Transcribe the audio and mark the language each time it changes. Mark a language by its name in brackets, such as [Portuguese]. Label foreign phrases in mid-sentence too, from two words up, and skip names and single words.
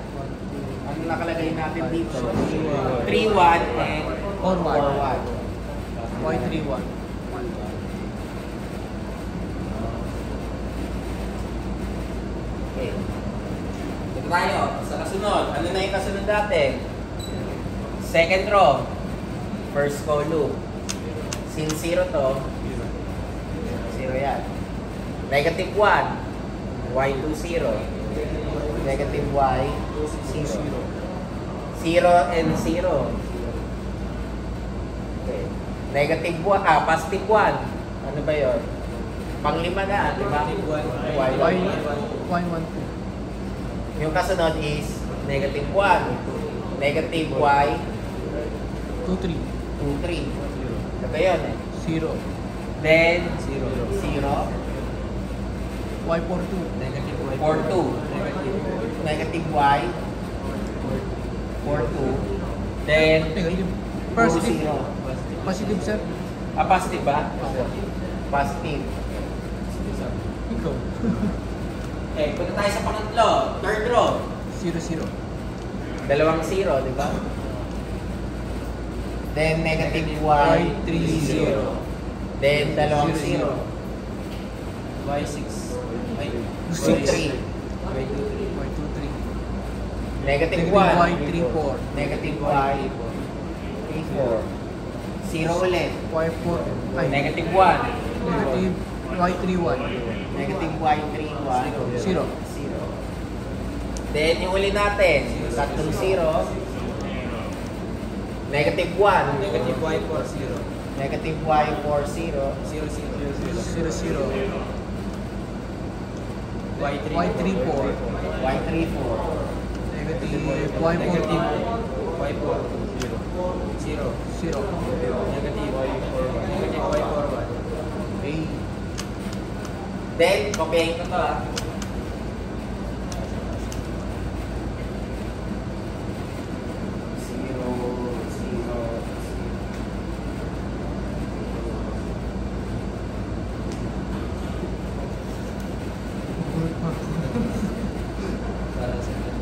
[Filipino] Ano nakalagay natin dito? [English] 3, 1, and 4, 1. Y31. [Filipino] tayo sa kasunod. Ano na yung kasunod natin? [English] Second row. First column. Since 0 to, 0 yan. Negative 1. Y20. Negative Y. 0. 0 and 0. Okay. Negative 1. Positive 1. [Filipino] Ano ba yun? Panglima na, di ba? [English] Y12. [Filipino] Yung kasunod [English] is negative [Filipino] 1. [English] Negative Y. 23. [Filipino] 2, 3. Ito yun eh. [English] 0. Then, 0. 0. Y42. Negative Y. 4, 2. Negative Y. 4, 2. Then, Negative. [Filipino] puro [English] Positive. 0. Positive, sir. Positive ba? Positive. [Filipino] Ikaw. Okay, punta tayo sa pangatlo. [English] Third row. 0, 0. [Filipino] Dalawang 0, di ba? [English] Then, negative Y. 3, 0. [Filipino] Then, dalawang 0, 0. [English] Y6. Y3. Y23. Negative Negative 1. Y34. Negative Y. 3, 4. 0 ulit. Y4. Ay, Negative 1. negative Y31. Negative Y3, 1. 0. 0. [Filipino] Then, yung uli natin. Tatlong 0. [English] Negative 1. Negative Y4. 0. Negative Y4, 0. 0, 0, 0. Y3. Y34. Y3, 4. Negative Negative Y42. Y4. 0. 0. Negative Y41. A. [Filipino] Then, kopyahin ko to ah. [English] Zero, zero, [Filipino] Para sa